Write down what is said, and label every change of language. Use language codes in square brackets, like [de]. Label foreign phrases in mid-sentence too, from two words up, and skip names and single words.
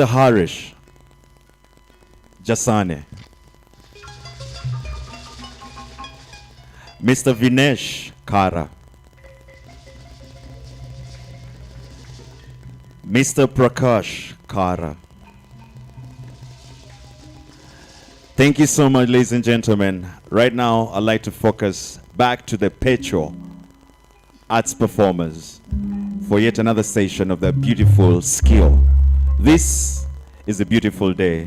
[en] Harish Jasane. Mr. Vinesh Kara. Mr. Prakash Kara. Thank you so much, ladies and gentlemen. Right now, I'd like to focus back to the Pecho arts performers for yet another session of their beautiful skill. This is a beautiful day.